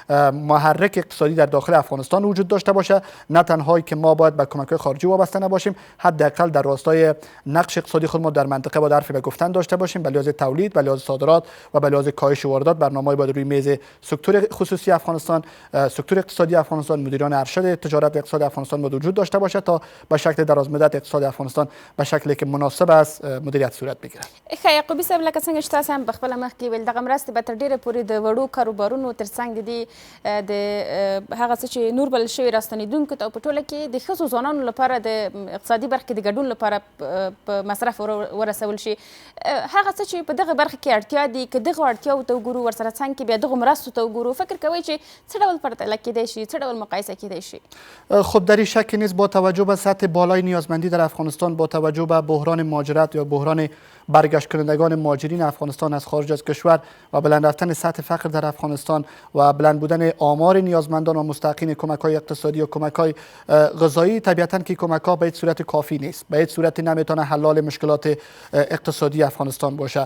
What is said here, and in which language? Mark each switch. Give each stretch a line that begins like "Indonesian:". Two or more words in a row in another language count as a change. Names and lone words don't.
Persian: محرک اقتصادی در داخل افغانستان وجود داشته باشه، نه تنها که ما باید به کمک‌های خارجی وابسته نباشیم، حداقل در راستای نقش اقتصادی خود ما در منطقه با حرفی به گفتن داشته باشیم. به لحاظ تولید، به لحاظ صادرات و به لحاظ کاهش واردات برنامه‌ای باید روی میز سکتور خصوصی افغانستان، سکتور اقتصادی افغانستان، مدیران ارشد تجارت و اقتصاد افغانستان باید وجود داشته باشه تا به شکل درازمدت اقتصاد افغانستان به شکلی که مناسب است مدیریت صورت بگیره.
Pashto: خیر یعقوبی صاحب، لکه څنګه چې تاسو هم په خپله مخکې ویل، دغه مرستې به تر ډېره پورې د وړو کاروبارونو ترڅنګ د دې د هغه څه چې نور بلل شوي راستنېدونکو ته او په ټوله کې د ښځو ځوانانو لپاره د اقتصادي برخې کې د ګډون لپاره په مصرف ورسول شي. هغه څه چې په دغه برخه کې اړتیا دي، که دغو اړتیاو ته وګورو، ورسره څنګ کې بیا دغو مرستو ته وګورو، فکر کوئ چې څه ډول پرتله کیدی شي، څه ډول مقایسه کیدی شي؟
Persian: خب در این شکی نیست با توجه به سطح بالای نیازمندی در افغانستان، با توجه به بحران مهاجرت یا بحران برگشت کنندگان مهاجرین افغانستان از خارج از کشور و بلند رفتن سطح فقر در افغانستان و بلند بودن آمار نیازمندان و مستحقین کمک‌های اقتصادی و کمک‌های غذایی، طبیعتاً که کمک‌ها به هیچ صورت کافی نیست، به هیچ صورت نمیتونه حل مشکلات اقتصادی افغانستان باشه.